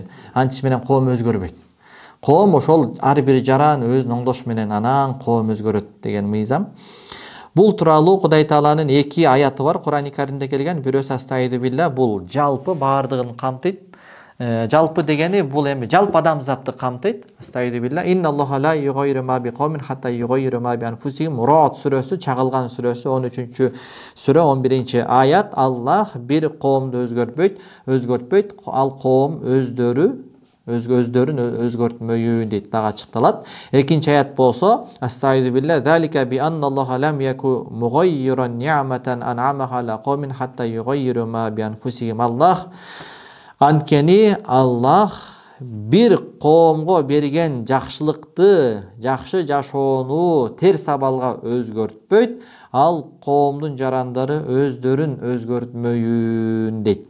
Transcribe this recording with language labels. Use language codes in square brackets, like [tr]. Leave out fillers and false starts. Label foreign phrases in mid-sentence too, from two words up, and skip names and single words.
[ky] Антиш менен коом өзгөрбөйт. Коом ошол ар бир жаран өзүнүн оңдошу менен анан коом өзгөрөт деген мыйзам. Бул тууралуу Кудай Тааланын 2 аяты бар Кур'ан-ы Каримде келген. Бирөөсү [ar] استعيذ بالله, [ky] бул жалпы баардыгын камтыйт. Жалпы дегени бул эми жалпы адамзатты камтыйт. [ar] استعيذ بالله إن الله لا يغير ما بقوم حتى يغيروا ما بأنفسهم. [ky] Род сүрөсү, чагылган сүрөсү 13-сүрө 11-аят. Аллах бир коомду өзгөртпөйт, ал коом өздөрүн өзгөртмөйүн дейт, дагы ачыкталат. Экинчи аят болсо [ar] استعيذ بالله ذلك بأن الله لم يك مغيرا نعمة أنعمها على قوم حتى يغيروا ما بأنفسهم. [ky] Анткени Аллах бир коомго берген жакшылыкты, жакшы жашоону терс абалга өзгөртпөйт, ал коомдун жарандары өздөрүн өзгөртмөйүн дейт.